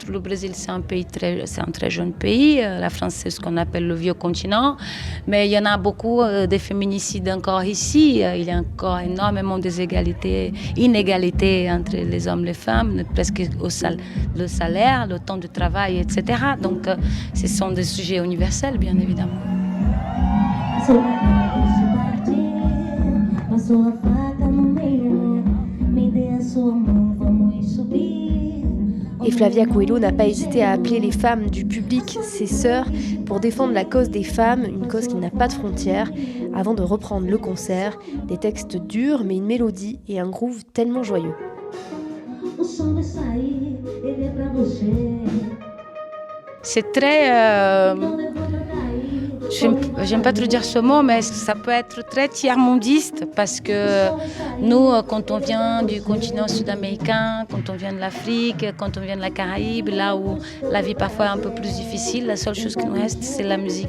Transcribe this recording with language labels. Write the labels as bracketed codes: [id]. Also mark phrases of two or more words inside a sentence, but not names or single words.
[fr] Le Brésil, c'est un très jeune pays. La France, c'est ce qu'on appelle le vieux continent. Mais il y en a beaucoup de féminicides encore ici. Il y a encore énormément d'inégalités entre les hommes et les femmes, presque le salaire, le temps de travail, etc. Donc, ce sont des sujets universels, bien évidemment. [pt] Sua faca no meio, me dê a sua mão, vamos subir. [fr] Et Flavia Coelho n'a pas hésité à appeler les femmes du public ses sœurs pour défendre la cause des femmes, une cause qui n'a pas de frontières, avant de reprendre le concert, des textes durs mais une mélodie et un groove tellement joyeux. [pt] O sol vai sair, ele é pra você. [fr] C'est très... J'aime pas trop dire ce mot, mais ça peut être très tiers-mondiste parce que nous, quand on vient du continent sud-américain, quand on vient de l'Afrique, quand on vient de la Caraïbe, là où la vie parfois est un peu plus difficile, la seule chose qui nous reste, c'est la musique.